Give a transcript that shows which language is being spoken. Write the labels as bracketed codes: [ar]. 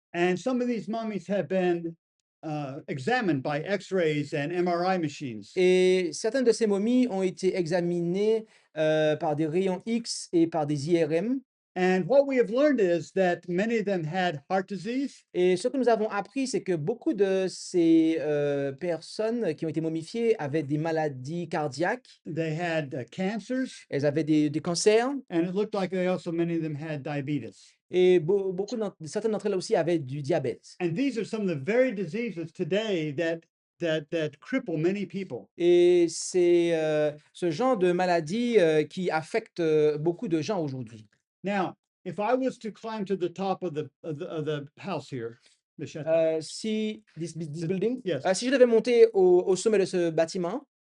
[en] And some of these mummies have been examined by X-rays and MRI machines. [fr] Et certaines de ces momies ont été examinées par des rayons X et par des IRM. [en] And what we have learned is that many of them had heart disease, [fr] Et ce que nous avons appris, c'est que beaucoup de ces personnes qui ont été momifiées avaient des maladies cardiaques, [en] they had cancers, [fr] elles avaient des cancers, [en] and it looked like they also, many of them had diabetes. [fr] et certaines d'entre elles aussi avaient du diabète. [en] And these are some of the very diseases today that cripple many people. [fr] Et c'est ce genre de maladie qui affecte beaucoup de gens aujourd'hui. [en] Now, if I was to climb to the top of the house here, the château, [fr] Si [en] this building, yes, [fr] si je devais monter au sommet de ce bâtiment